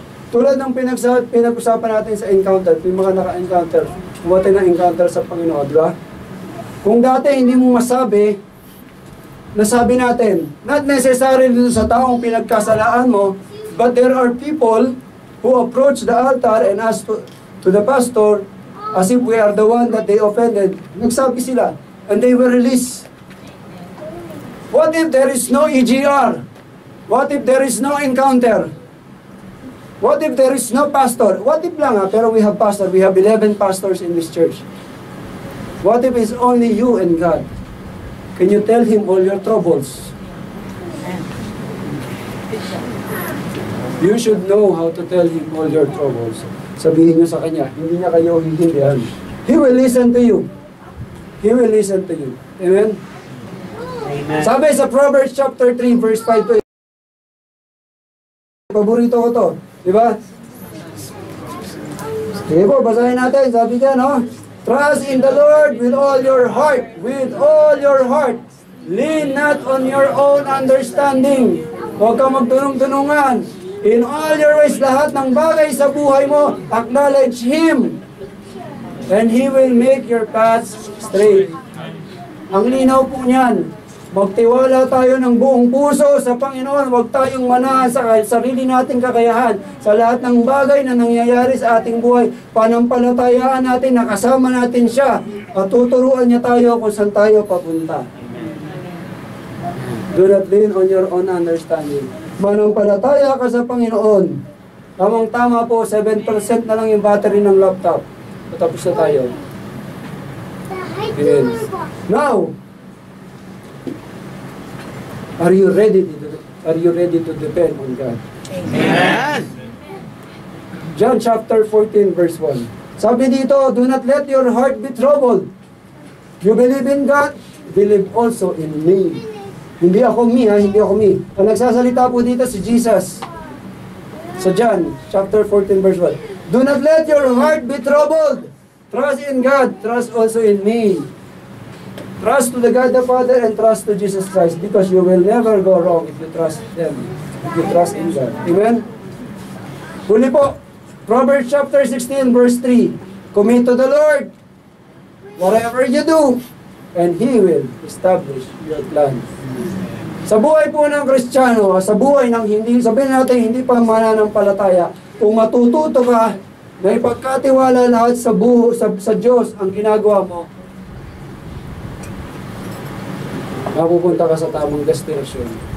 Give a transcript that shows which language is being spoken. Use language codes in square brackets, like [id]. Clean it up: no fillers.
[tl] Tulad ng pinag-usapan natin sa encounter, yung mga naka-encounter, bumating na encounter sa Panginoon, di ba? Kung dati hindi mo masabi, nasabi natin, [en] not necessarily dito sa taong pinagkasalaan mo, but there are people who approach the altar and ask to the pastor as if we are the one that they offended. [tl] Nagsabi sila, [en] and they were released. What if there is no EGR? What if there is no encounter? What if there is no pastor? What if lang pero we have pastor, we have 11 pastors in this church. What if it's only you and God? Can you tell Him all your troubles? You should know how to tell Him all your troubles. [tl] Sabihin niyo sa Kanya, hindi niya kayo hihindihan. [en] He will listen to you. He will listen to you. Amen? Amen. [tl] Sabi sa Proverbs chapter 3 verse 5 to 8. Paborito ko to. Diba? Sige po, basahin natin. Sabi niya, no? [en] Trust in the Lord with all your heart. With all your heart. Lean not on your own understanding. [tl] Huwag kang magtunong-tunungan. [en] In all your ways, [tl] lahat ng bagay sa buhay mo, [en] acknowledge Him. And He will make your paths straight. [tl] Ang linaw po niyan. Magtiwala tayo ng buong puso sa Panginoon. Huwag tayong manahan sa sarili nating kakayahan. Sa lahat ng bagay na nangyayari sa ating buhay, panampalatayaan natin, nakasama natin siya. At tuturuan niya tayo kung saan tayo papunta. [en] Do not lean on your own understanding. [tl] Manampalataya ka sa Panginoon. Tamang-tama po, 7% na lang yung battery ng laptop. Tapos na tayo. Amen. [en] Now, are you ready to depend on God? Amen. John chapter 14 verse 1. [tl] Sabi dito, [en] do not let your heart be troubled. You believe in God, believe also in me. [tl] Hindi ako me, hindi ako me. Ang nagsasalita po dito si Jesus. [en] Sa John chapter 14 verse 1. Do not let your heart be troubled. Trust in God, trust also in me. Trust to the God the Father and trust to Jesus Christ because you will never go wrong if you trust them. If you trust in God. Amen? [tl] Huli po, [en] Proverbs chapter 16 verse 3. Commit to the Lord whatever you do and He will establish your plan. [tl] Sa buhay po ng Kristiyano, sa buhay ng hindi, sabihin natin hindi pa mananampalataya, kung matututo ka na ipagkatiwala lahat sa Diyos ang ginagawa mo, mapupunta ka sa tamang destinasyon.